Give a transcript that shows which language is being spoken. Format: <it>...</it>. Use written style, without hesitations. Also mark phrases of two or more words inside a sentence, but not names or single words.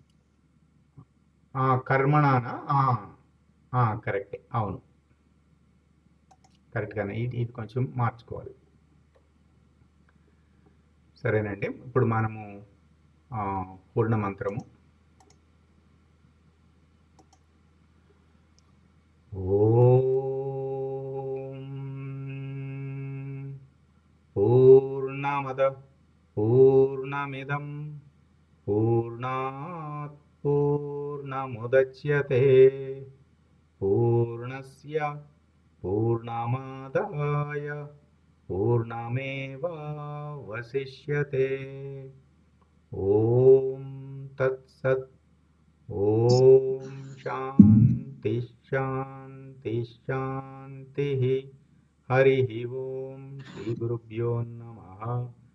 <te>కర్మణానా? కరెక్ట్, అవును, కరెక్ట్ గానే. ఇది కొంచెం మార్చుకోవాలి. సరేనండి. ఇప్పుడు మనము పూర్ణ మంత్రము.</te> <sa>ఓం పూర్ణమద పూర్ణమిదం పూర్ణాత్ పూర్ణముదచ్యతే పూర్ణస్య పూర్ణమాదాయ పూర్ణమేవావశిష్యతే. ఓం తత్సత్. ఓం శాంతి శాంతి శాంతి. హరి ఓం. శ్రీ గురుభ్యో నమః.</sa>